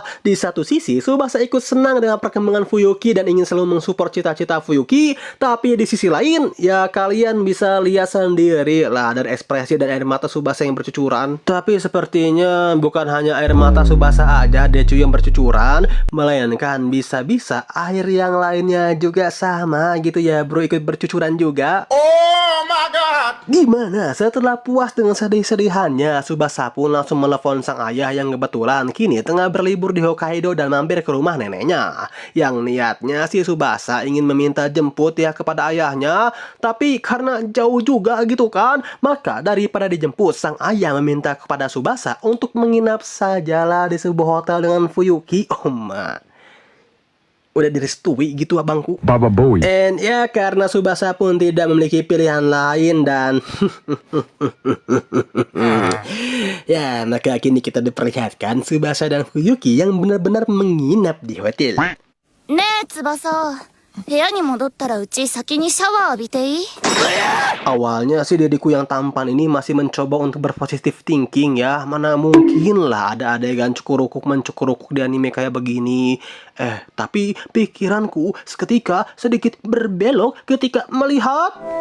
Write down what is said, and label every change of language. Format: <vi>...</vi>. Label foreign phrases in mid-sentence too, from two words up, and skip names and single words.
<id>Di satu sisi Tsubasa ikut senang dengan perkembangan Fuyuki dan ingin selalu mensupport cita-cita Fuyuki, tapi di sisi lain ya kalian bisa lihat sendiri lah dari ekspresi dan air mata Tsubasa yang bercucuran. Tapi sepertinya bukan hanya air mata Tsubasa aja deh cuy yang bercucuran, melainkan bisa-bisa air yang lainnya juga sama gitu ya bro, ikut bercucuran juga.</id> <en>Oh my god!</en> <id>Gimana setelah puas dengan sedih-sedihannya, Tsubasa pun langsung menelepon sang ayah yang kebetulan kini tengah berlibur di Hokkaido dan mampir ke rumah neneknya. Yang niatnya si Tsubasa ingin meminta jemput ya kepada ayahnya, tapi karena jauh juga gitu kan, maka daripada dijemput, sang ayah meminta kepada Tsubasa untuk menginap sajalah di sebuah hotel dengan Fuyuki.</id> <en>Oh my,</en> <id>udah direstui gitu abangku. Baba Bowie. And ya karena Tsubasa pun tidak memiliki pilihan lain dan ya maka kini kita diperlihatkan Tsubasa dan Fuyuki yang benar-benar menginap di hotel.</id> <ja>ねえ、翼。部屋に戻ったらうち先にシャワー浴びていい？</ja> <id>Awalnya sih diriku yang tampan ini masih mencoba untuk berpositif thinking ya. Mana mungkin lah ada adegan cukurukuk mencukurukuk di anime kayak begini. Tapi pikiranku seketika sedikit berbelok ketika melihat</id>